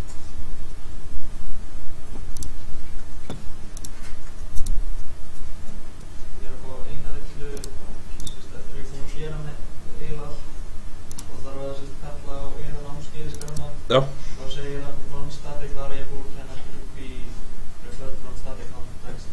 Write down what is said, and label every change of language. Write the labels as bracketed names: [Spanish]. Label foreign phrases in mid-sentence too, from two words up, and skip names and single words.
[Icelandic] Ég er að fá eina villu, þetta er ekki búin að gera með eiginlega allt og þarf að kalla á eina námskeiðiskrana. Já. Þá segir hann [English] non-static variable cannot be referred from static context.